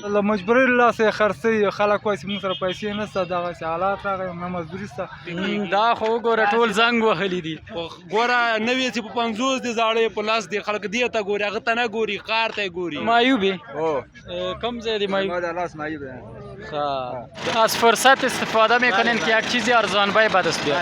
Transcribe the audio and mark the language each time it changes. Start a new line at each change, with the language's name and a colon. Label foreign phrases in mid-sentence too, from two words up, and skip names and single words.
Pashto: له مجبورۍ له لاسه یې خرڅوي خلک وایي چې موږ سره پیسې نشته دغسې حالات راغی نه مزدوري شته دا خو وګوره ټول زنګ وهلي دي ګوره نوې چې په 50 دي زاړه په لاس دي خلک دې ته ګوري هغه ته نه ګوري ښار ته یې ګوري معیوبې هو کم ځای دی معیوب ما د لاس معیوب ہے
Persian: از فرصت استفاده میکنین که یک چیزی ارزان به دست بیاد